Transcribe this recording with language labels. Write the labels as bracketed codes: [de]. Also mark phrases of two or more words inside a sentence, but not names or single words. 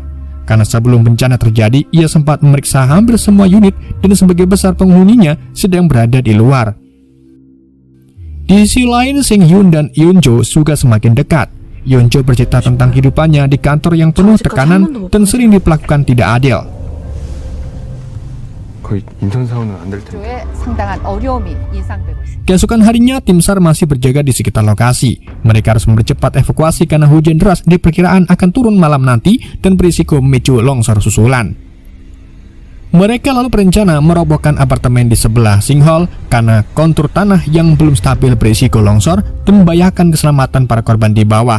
[id] Karena sebelum bencana terjadi, ia sempat memeriksa hampir semua unit dan sebagai besar penghuninya sedang berada di luar. Di sisi lain, Seng Hyun dan Eun Jo juga semakin dekat. Eun Jo bercerita tentang kehidupannya di kantor yang penuh tekanan dan sering diperlakukan tidak adil. [ko] 거의 인턴사원은 안 될 텐데. 에 상당한 어려움이 예상되고 있습니다. [id] Keesokan harinya, tim SAR masih berjaga di sekitar lokasi. Mereka harus mempercepat evakuasi karena hujan deras diperkiraan akan turun malam nanti dan berisiko memicu longsor susulan. Mereka lalu berencana merobohkan apartemen di sebelah sinkhole karena kontur tanah yang belum stabil berisiko longsor dan membahayakan keselamatan para korban di bawah.